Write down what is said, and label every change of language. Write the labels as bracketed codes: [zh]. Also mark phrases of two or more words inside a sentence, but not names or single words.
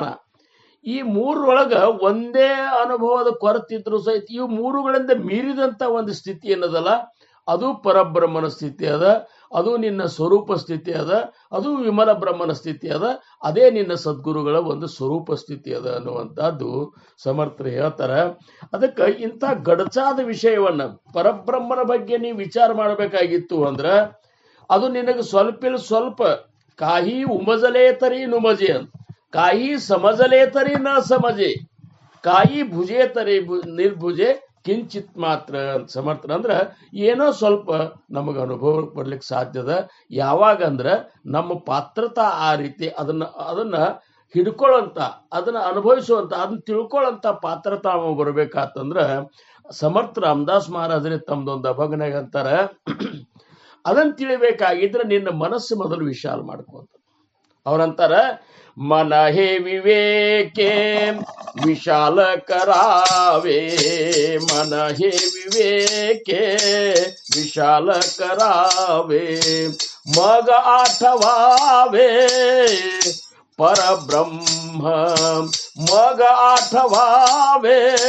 [kn] ಈ 3ರೊಳಗ ಒಂದೇ ಅನುಭವದ ಕೊರತಿದ್ರು ಸಹಿತ ಇವು 3ಗಳಿಂದ ಮೀರಿದಂತ ಒಂದು ಸ್ಥಿತಿ ಏನದಲ್ಲ, ಅದು ಪರಬ್ರಹ್ಮನ ಸ್ಥಿತಿ ಅದ, ಅದು ನಿನ್ನ ಸ್ವರೂಪ ಸ್ಥಿತಿ ಅದ, ಅದು ವಿಮಲ ಬ್ರಹ್ಮನ ಸ್ಥಿತಿ ಅದ, ಅದೇ ನಿನ್ನ ಸದ್ಗುರುಗಳ ಒಂದು ಸ್ವರೂಪ ಸ್ಥಿತಿ ಅದ ಅನ್ನುವಂಥದ್ದು ಸಮರ್ಥರು ಹೇಳ್ತಾರ. ಅದಕ್ಕೆ ಇಂಥ ಗಡಚಾದ ವಿಷಯವನ್ನ ಪರಬ್ರಹ್ಮನ ಬಗ್ಗೆ ನೀವು ವಿಚಾರ ಮಾಡಬೇಕಾಗಿತ್ತು ಅಂದ್ರೆ ಅದು ನಿನಗೆ ಸ್ವಲ್ಪ [mr] काही उमजले तरी नुमजे, काही समजले तरी न समजे, काही भुजे तरी निर्भुजे [kn] ಕಿಂಚಿತ್ ಮಾತ್ರ. ಸಮರ್ಥನ ಅಂದ್ರೆ ಏನೋ ಸ್ವಲ್ಪ ನಮಗೆ ಅನುಭವ ಬರ್ಲಿಕ್ಕೆ ಸಾಧ್ಯದ. ಯಾವಾಗ ಅಂದ್ರೆ ನಮ್ಮ ಪಾತ್ರತಾ ಆ ರೀತಿ ಅದನ್ನ ಹಿಡ್ಕೊಳ್ಳೋಂತ, ಅದನ್ನ ಅನುಭವಿಸುವಂತ, ಅದನ್ನ ತಿಳ್ಕೊಳ್ಳೋಂತ ಪಾತ್ರತಾ ಬರ್ಬೇಕಾತಂದ್ರ ಸಮರ್ಥ ರಾಮದಾಸ್ ಮಹಾರಾಜರೇ ತಮ್ದೊಂದು ಅಭಗನಾಗ ಅಂತಾರ, ಅದನ್ನ ತಿಳಿಬೇಕಾಗಿದ್ರೆ ನಿನ್ನ ಮನಸ್ಸು ಮೊದಲು ವಿಶಾಲ ಮಾಡ್ಕೊಂತ. ಅವ್ರಂತಾರ, [mr] मन हे विवेके विशाल करावे, मन हे विवेके विशाल करावे, मग आठवावे परब्रह्म, मग आठवावे